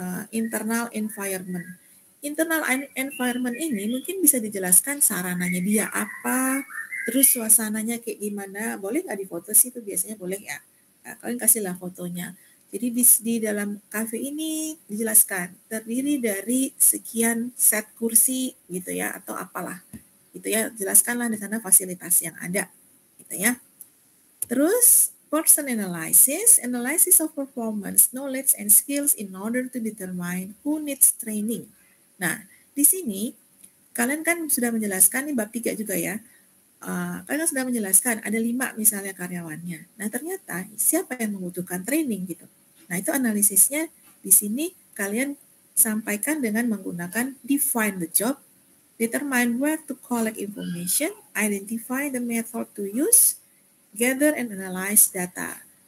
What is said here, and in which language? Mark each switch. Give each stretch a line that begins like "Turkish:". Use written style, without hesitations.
Indonesian: Internal environment. Internal environment ini mungkin bisa dijelaskan sarananya dia apa, terus suasananya kayak gimana. Boleh nggak difoto sih? Itu biasanya boleh ya. Nah, kalian kasihlah fotonya. Jadi di dalam kafe ini dijelaskan terdiri dari sekian set kursi gitu ya atau apalah gitu ya. Jelaskanlah di sana fasilitas yang ada gitu ya. Terus
English: person analysis of performance, knowledge and skills in order to determine who needs training.
Indonesian: Nah, di sini kalian kan sudah menjelaskan nih bab 3 juga ya. Kalian sudah menjelaskan ada 5 misalnya karyawannya. Nah, ternyata siapa yang membutuhkan training gitu. Nah, itu analisisnya di sini kalian sampaikan dengan menggunakan
English: define the job, determine where to collect information, identify the method to use, gather and analyze data.